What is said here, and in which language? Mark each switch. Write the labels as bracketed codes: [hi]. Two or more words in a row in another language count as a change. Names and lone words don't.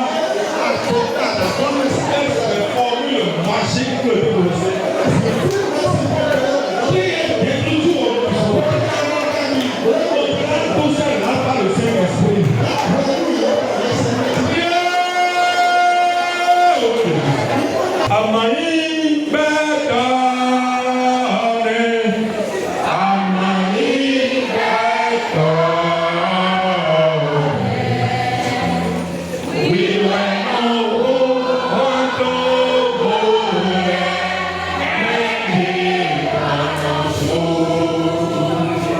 [fr] Est-ce que la formule magique que tu prononcez? Qui est détruit tout au monde? Tout ça là par le Saint-Esprit. Amani Betane, Amani Betane. [en] We went over to Bole, and he got us home.